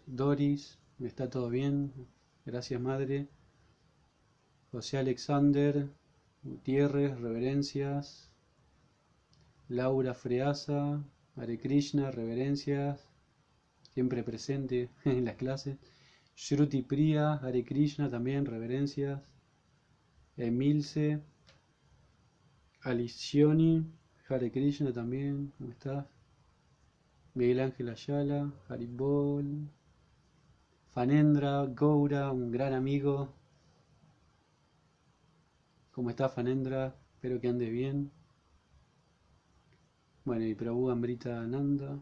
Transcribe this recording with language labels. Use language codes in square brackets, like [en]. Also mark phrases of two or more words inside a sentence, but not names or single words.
[es] Doris, ¿está todo bien? Gracias, madre. José Alexander Gutiérrez, reverencias. [sa] Laura Freasa, Hare Krishna, [es] reverencias. Siempre presente en las clases. Shruti Priya, [sa] Hare Krishna, [es] también reverencias. Emilce, Alicioni, [sa] Hare Krishna [es] también, ¿cómo estás? Miguel Ángel Ayala, Haribol, Fanendra, Goura, un gran amigo. ¿Cómo está Fanendra? Espero que ande bien. Bueno, y Prabhu Amrita Nanda.